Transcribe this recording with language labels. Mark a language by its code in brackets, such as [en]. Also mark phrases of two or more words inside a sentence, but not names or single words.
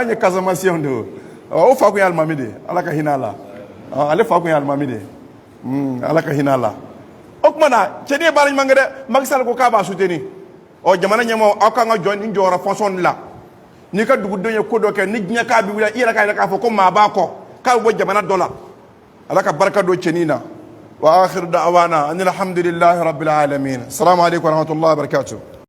[bm] An ye Casamançais de o fa kun ye alimami de ye, Ala ka hinɛ a la, ale fa kun ye alimami de ye, Ala ka hinɛ a la. O tuma na cɛnin ye baara ɲuman kɛ dɛ, Macky Sall ko k'a b'a soutenir. Jamana ɲɛmaaw aw kan ka jɔ nin jɔyɔrɔ fonction de la. N'i ka dugudenw ye ko dɔ kɛ, ni diɲɛ k'a bɛ wuli, i yɛrɛ k'a yɛrɛ k'a fɔ ko maa b'a kɔ, k'a bɛ bɔ jamana dɔ la. Ala ka barika don cɛnin na. [ar] وآخر دعوانا أن الحمد لله رب العالمين. السلام عليكم ورحمة الله وبركاته.